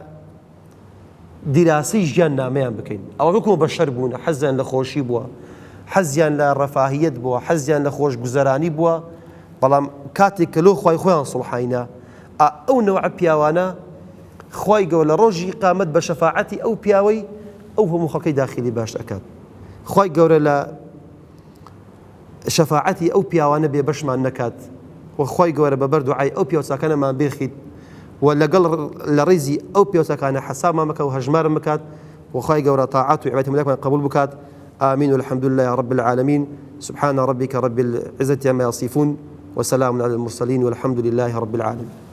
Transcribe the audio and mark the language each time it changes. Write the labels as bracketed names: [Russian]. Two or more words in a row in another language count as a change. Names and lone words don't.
[Central Kurdish] دیراسی ژیاننامەیان بکەین ئەوە وەکو بەشەر بوون حەزیان لە خۆشی بووە حەزیان لە ڕەفاهیەت بووە حەزیان لە خۆشگوزەرانی بووە بەڵام کاتێک کە لۆ خوای خۆیان سوڵحاینە ئەو نەوعە پیاوانە خوای گەورە لە ڕۆژی قیامەت بە شەفاعەتی ئەو پیاوەی ئەو هەموو خەڵکەی داخلی باش ئەکات خوای گەورە لە شەفاعەتی ئەو پیاوانە بێبەشمان نەکات وخوای گەورە بە بەردوعای ئەو پیاوچاکانەمان بێخیت و لەگەڵ لە ڕێزی ئەو پیاوچاکانە حەسابمان مەکە و هەژمارم بکات وخوای گەورە تاعات و عیبادەتی مەلەکمان قبول بکات [Arabic] آمين والحمد لله رب العالمين سبحان ربك رب العزة عما يصفون وسلام على المرسلين والحمد لله رب العالمين